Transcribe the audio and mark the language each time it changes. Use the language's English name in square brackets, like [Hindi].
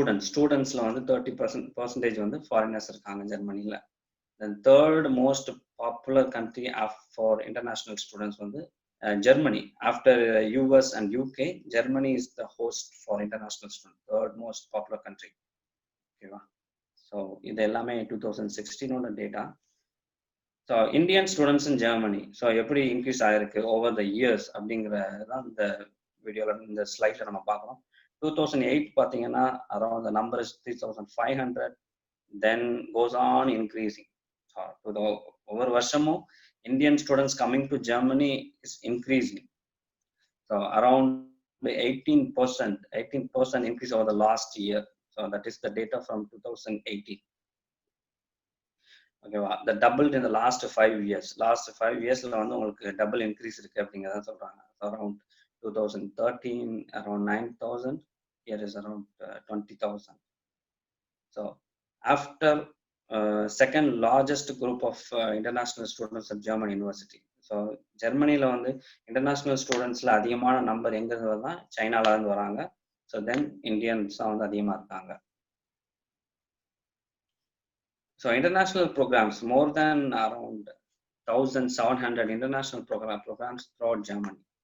[Tamil] Studentsல வந்து 30% வந்து foreigners இருக்காங்க ஜெர்மனில. [English] Then third most popular country for international students வந்து Germany. After US and UK, Germany is the host for international students, third most popular country. [Tamil] ஓகேவா? So இது எல்லாமே 2016ஓட data. So Indian students in Germany so எப்படி increase ஆகிருக்கு [English] over the years [Tamil] அப்படிங்கிறதான் இந்த வீடியோவில் இந்த ஸ்லைடில் நம்ம பார்க்குறோம். [English] 2008 பார்த்தீங்கன்னா around the number is 3,500, then goes on increasing. [Tamil] ஒவ்வொரு வருஷமும் [English] Indian students coming to Germany is increasing. So around 18% increase over the last year. So that is the data from 2018. Okay, that doubled in the last 5 years. Last 5 years [Tamil] வந்து உங்களுக்கு [English] double increase [Tamil] இருக்கு அப்படிங்கறத சொல்றாங்க. [English] Around 2013 around 9,000, here is around 20,000. So after second largest group of international students at German University. [Tamil] So ஜெர்மனியில் வந்து international ஸ்டூடெண்ட்ஸில் அதிகமான number எங்கேருந்து வரலாம், சைனாவிலேருந்து வராங்க. ஸோ தென் இந்தியன்ஸ் தான் வந்து அதிகமாக இருக்காங்க. [English] So international programmes more than around 1,700 international programmes throughout Germany.